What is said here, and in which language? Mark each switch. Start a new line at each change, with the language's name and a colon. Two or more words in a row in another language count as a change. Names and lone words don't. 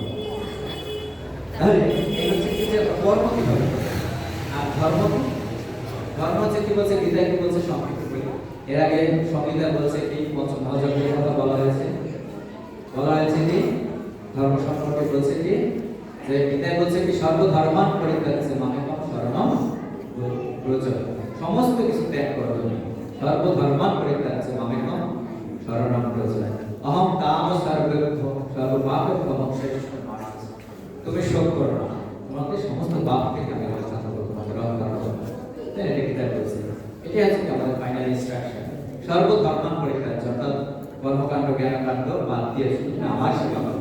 Bangla: তাহলে এই হচ্ছে কি যে কর্ম কি হবে? আর ধর্ম হচ্ছে কি? বলছে গীতা কি বলছে? সংক্ষিপ্ত বলি। এর আগে সংহিতা বলছে কি? পঞ্চম মহাযজ্ঞের কথা বলা হয়েছে কি? ধর্ম সম্পর্কে বলছে কি? যে গীতায় বলছে কি?
Sanskrit: সর্বধর্মান পরিত্যাজ্য মামেকং শরণং ব্রজ।
Bangla: সমস্ত কিছু ত্যাগ করো তুমি,
Sanskrit: সর্বধর্মান পরিত্যাজ্য মামেকং শরণং ব্রজ। অহং তাম সর্বপাপেভ্যো মোক্ষয়িষ্যামি মা শুচি।
Bangla: তুমি শোক করো না, তোমাকে সমস্ত পাপ থেকে আমি রক্ষা করব, তোমাকে রক্ষা করব। তাই এটা গীতায় বলছে। এটাই হচ্ছে আমাদের
English: final instruction.
Sanskrit: সর্বধর্মান পরিত্যাজ্য,
Bangla: অর্থাৎ কর্মকাণ্ড জ্ঞানকাণ্ড বাদ দিয়ে শুধু আমার সেবা করো।